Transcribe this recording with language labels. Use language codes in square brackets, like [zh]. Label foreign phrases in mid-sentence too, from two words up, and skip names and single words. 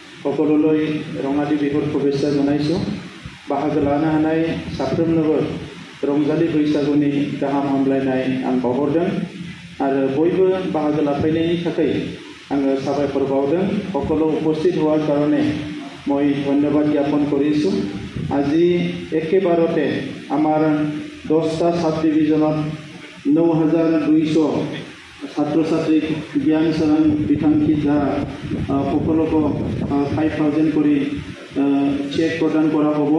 [as] সকলোলৈ ৰঙালী বিহুৰ শুভেচ্ছা জনাইছোঁ। [brx] বাহাগো লাनो हानाय साफ्रोमनोबो रंजालि बैसागुनि गाहाम हामलायनाय आं बावहरदों आरो बयबो बाहागो लाफैनायनि थाखाय आङो साबायखर बावदों। [as] সকলো উপস্থিত হোৱাৰ কাৰণে মই ধন্যবাদ জ্ঞাপন কৰিছোঁ। আজি একেবাৰতে আমাৰ 10টা [en] sub division [as] 9200 ছাত্ৰ ছাত্ৰীক জ্ঞান চৰণ বিধানকি দ্বাৰা সকলোকে 5000 কৰি চেক প্ৰদান কৰা হ'ব।